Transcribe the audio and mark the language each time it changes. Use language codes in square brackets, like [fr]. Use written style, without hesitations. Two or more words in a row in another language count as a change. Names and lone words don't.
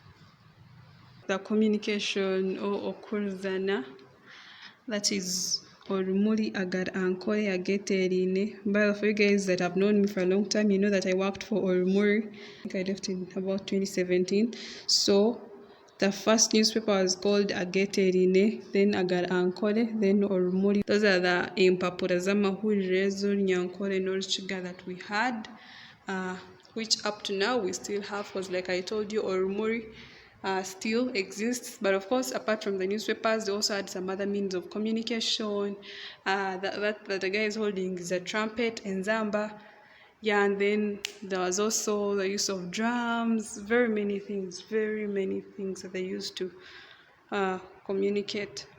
[en] The communication or okurzana, that is Orumuri agar Ankole ageterine. But for you guys that have known me for a long time, you know that I worked for Orumuri. I think I left in about 2017. So the first newspaper was called Ageterine, then Agar Ankole, then Orumuri. Those are the [nyn] impapuro z'amahuriro z'Orunyankole n'Orukiga [en] that we had, which up to now we still have, because like I told you, Orumuri still exists. But of course, apart from the newspapers, they also had some other means of communication. That the guy is holding is a trumpet and zamba. Yeah, and then there was also the use of drums, very many things that they used to communicate.